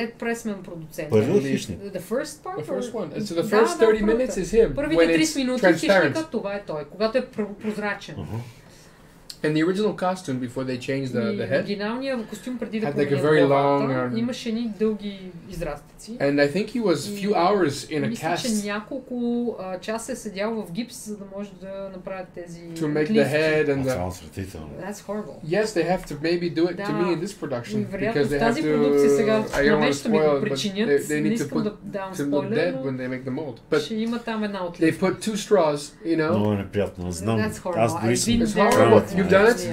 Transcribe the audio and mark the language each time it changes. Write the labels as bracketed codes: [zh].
[bg] Ed Pressman продуцент. [en] The first part. The first one. So the first 30 minutes is him. [bg] Първите 30 минути хищника, това е той, когато е прозрачен. [en] And the original costume before they changed the head. [bg] Оригиналният костюм преди да [en] had like a very long. [bg] Имаше едни дълги израстъци. [en] And I think he was few hours in a cast. [bg] Мисля, че няколко часа е седял в гипс, за да може да направят тези [en] to make the head and the. That's horrible. Yes, they have to maybe do it to me in this production because they have to. I don't want to spoil it, but they need to put to look dead when they make the mold. But they put 2 straws, you know. [bg] Много неприятно, знам. [en] That's horrible. It's horrible. You've done it?